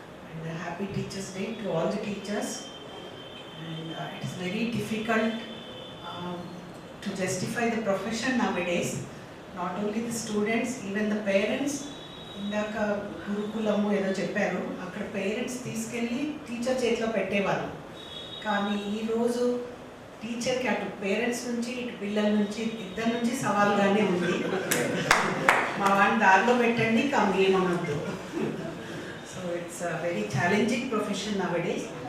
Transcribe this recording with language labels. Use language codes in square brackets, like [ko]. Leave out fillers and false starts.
[en] And happy teachers day to all the teachers. And it is very difficult to justify the profession nowadays. Not only the students, even the parents. [te] ఇందాక గురుకులము ఏదో చెప్పారు, అక్కడ parents తీసుకెళ్ళి teacher చేతిలో పెట్టేవారు. కానీ ఈరోజు టీచర్కి అటు పేరెంట్స్ నుంచి ఇటు పిల్లల నుంచి ఇద్దరి నుంచి సవాల్గానే ఉంది. మా వాడిని దారిలో పెట్టండి, కమ్మేమనొద్దు. [en] So it's very challenging profession nowadays.